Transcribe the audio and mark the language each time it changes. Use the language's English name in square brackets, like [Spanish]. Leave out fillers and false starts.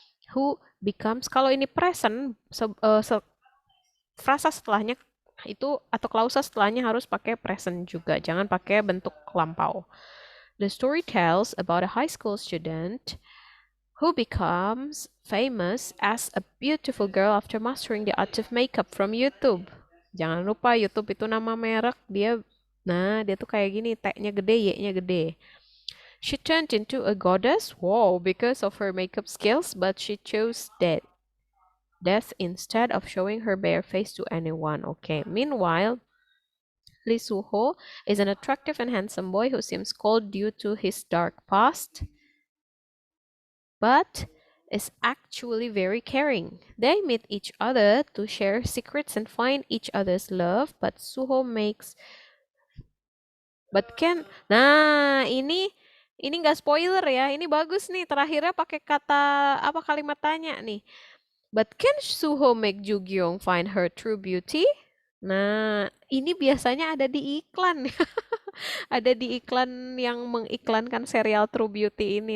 [English] Who becomes, [Indonesian] kalau ini present, frasa setelahnya itu atau klausa setelahnya harus pakai present juga. Jangan pakai bentuk lampau. [English] The story tells about a high school student who becomes famous as a beautiful girl after mastering the art of makeup from YouTube. [Indonesian] Jangan lupa YouTube itu nama merek dia. Nah, dia tuh kayak gini, T-nya gede, Y-nya gede. [English] She turned into a goddess, wow, because of her makeup skills, but she chose death instead of showing her bare face to anyone. Okay. Meanwhile, Lee Soo-ho is an attractive and handsome boy who seems cold due to his dark past, but is actually very caring. They meet each other to share secrets and find each other's love, but can. Nah, ini [Indonesian] Ini nggak spoiler ya, ini bagus nih. Terakhirnya pakai kata apa kalimat tanya nih. [English] But can Suho make Ju-gyung find her true beauty? [Indonesian] Nah, ini biasanya ada di iklan. Ada di iklan yang mengiklankan serial True Beauty ini.